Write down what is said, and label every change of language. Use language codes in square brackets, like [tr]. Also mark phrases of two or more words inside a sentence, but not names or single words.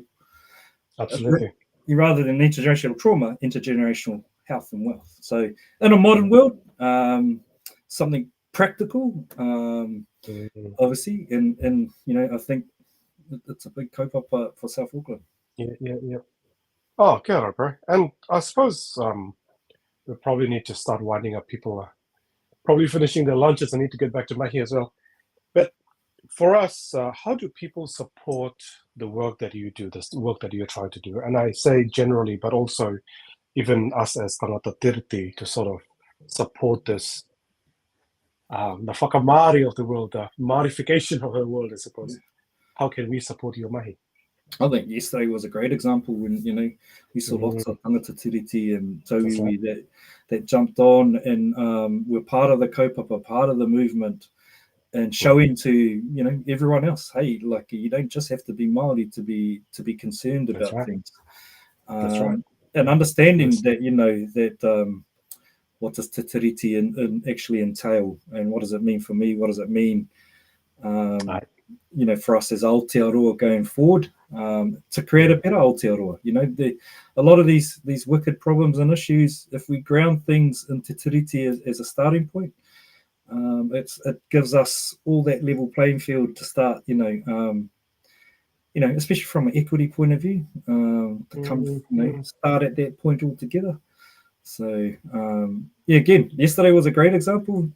[en] absolutely, rather than intergenerational trauma, intergenerational health and wealth. So in a modern world, something practical, obviously, and I think it's a big kaupapa for South Auckland. Yeah. [mi] Oh, kia ora, [en] bro. And I suppose we probably need to start winding up. People are probably finishing their lunches. I need to get back to mahi as well. But for us, how do people support the work that you do, this work that you're trying to do? And I say generally, but also even us as [mi] tangata tiriti, [en] to sort of support this, the whakamari of the world, the Māorification of the world, I suppose. How can we support your mahi? I think yesterday was a great example when, we saw lots of [mi] tangata tiriti [en] and tauiwi that jumped on and were part of the kaupapa, part of the movement, and showing to, everyone else, hey, like, you don't just have to be Māori to be concerned about things. That's right. And understanding that, that what does [mi] te tiriti [en] and actually entail, and what does it mean for me? What does it mean, for us as Aotearoa going forward, to create a better Aotearoa? A lot of these wicked problems and issues, if we ground things in [mi] te tiriti [en] as a starting point, it gives us all that level playing field to start, especially from an equity point of view, to come, start at that point altogether. So, again, yesterday was a great example.